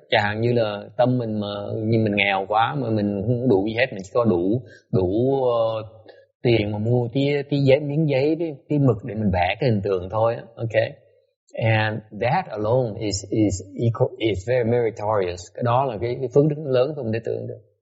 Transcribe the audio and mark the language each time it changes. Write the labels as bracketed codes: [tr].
[vi] Chẳng hạn như là tâm mình mà như mình nghèo quá mà mình không đủ gì hết, mình chỉ có đủ tiền mà mua miếng giấy, tí mực để mình vẽ cái hình tượng thôi. [en] Okay, and that alone is very meritorious. [vi] Cái đó là cái phước đức lớn không thể tưởng được.